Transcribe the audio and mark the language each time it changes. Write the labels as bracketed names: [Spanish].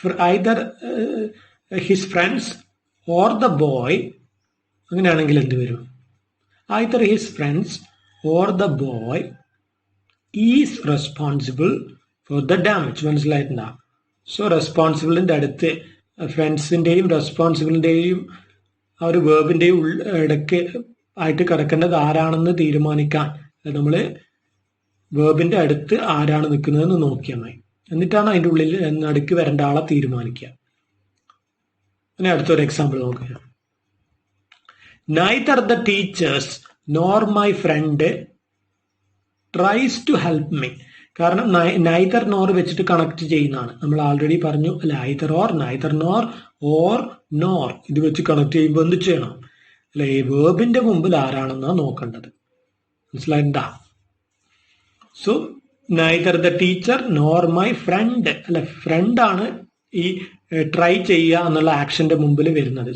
[English] either his friends or the boy, [Malayalam] അങ്ങനെയാണെങ്കിൽ എന്ത് വരും? [English] either his friends or the boy is responsible for the damage. [Malayalam] മനസ്സിലായിട്ടുണ്ടാ? So റെസ്പോൺസിബിളിന്റെ അടുത്ത് ഫ്രണ്ട്സിന്റെയും റെസ്പോൺസിബിളിന്റെയും ആ ഒരു വേർബിന്റെയും ഇടയ്ക്ക് ആയിട്ട് കിടക്കേണ്ടത് ആരാണെന്ന് തീരുമാനിക്കാൻ നമ്മൾ വേർബിന്റെ അടുത്ത് ആരാണ് നിൽക്കുന്നതെന്ന് നോക്കിയാൽ മതി. എന്നിട്ടാണ് അതിൻ്റെ ഉള്ളിൽ നടുക്ക് വരേണ്ട ആളെ തീരുമാനിക്കുക. പിന്നെ അടുത്തൊരു എക്സാമ്പിൾ നോക്കുക. [English] neither the teachers nor my friend tries to help me. [Malayalam] കാരണം നൈദർ നോർ വെച്ചിട്ട് കണക്ട് ചെയ്യുന്നതാണ്. നമ്മൾ ആൾറെഡി പറഞ്ഞു അല്ലെ, either or, neither nor, or nor ഇത് വെച്ച് കണക്ട് ചെയ്യുമ്പോൾ എന്ത് ചെയ്യണം? അല്ലെ, വേർബിന്റെ മുമ്പിൽ ആരാണെന്നാണ് നോക്കേണ്ടത്. മനസ്സിലായിട്ടാ? So [English] neither the teacher nor my friend [Malayalam] അല്ലെ, ഫ്രണ്ട് ആണ് ഈ ട്രൈ ചെയ്യുക എന്നുള്ള ആക്ഷന്റെ മുമ്പിൽ വരുന്നത്.